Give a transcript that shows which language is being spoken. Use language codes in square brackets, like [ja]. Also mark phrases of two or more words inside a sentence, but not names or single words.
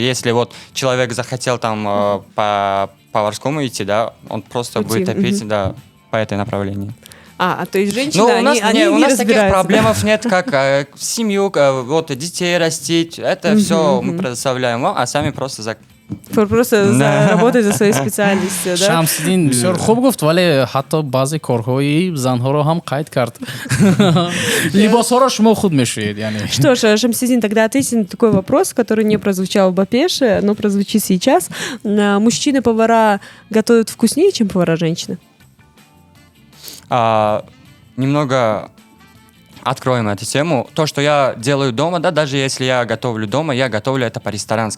[ru] Если вот человек захотел там по поварскому идти, да, он просто будет топить, да, по этой направлению. То есть женщины, у нас таких проблем нет, как семью, вот детей растить. Это все мы предоставляем вам, а сами просто работать за своей специальностью, да? [tg] Шамсидин бисёр хуб гуфт, вале ҳатто баъзе корҳои занҳоро ҳам қайд кард. Либосҳоро шумо худ мешӯед, яъне. [ru] Что ж, Шамсидин, тогда ответьте на такой вопрос, который не прозвучал в Бапеше, но прозвучит сейчас. Мужчины-повара готовят вкуснее, чем повара-женщины? Немного... Откроем эту тему. То, что я делаю дома, да, даже если я готовлю дома, я готовлю это по-ресторански.